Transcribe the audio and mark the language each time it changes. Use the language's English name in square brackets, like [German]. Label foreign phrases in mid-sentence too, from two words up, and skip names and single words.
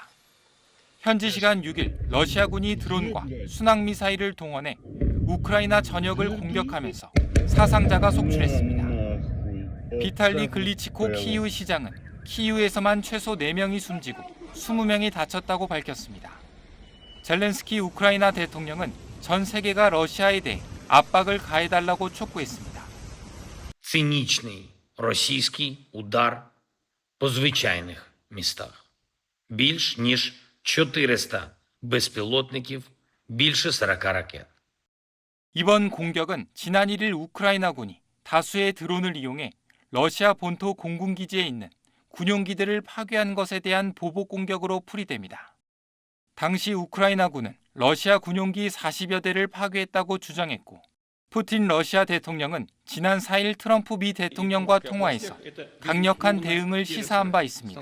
[Korean] 현지 시간 6일 러시아군이 드론과 순항미사일을 동원해 우크라이나 전역을 공격하면서 사상자가 속출했습니다. 비탈리 글리치코 키이우 시장은 키이우에서만 최소 4명이 숨지고 20명이 다쳤다고 밝혔습니다. 젤렌스키 우크라이나 대통령은 전 세계가 러시아에 대해 압박을 가해달라고 촉구했습니다. [Ukrainian] Цинічний російський удар по звичайних містах. Більш ніж 400 безпілотників, більше 40 ракет. [Korean] 이번 공격은 지난 1일 우크라이나군이 다수의 드론을 이용해 러시아 본토 공군기지에 있는 군용기들을 파괴한 것에 대한 보복 공격으로 풀이됩니다. 당시 우크라이나군은 러시아 군용기 40여 대를 파괴했다고 주장했고 푸틴 러시아 대통령은 지난 4일 트럼프 미 대통령과 통화에서 강력한 대응을 시사한 바 있습니다.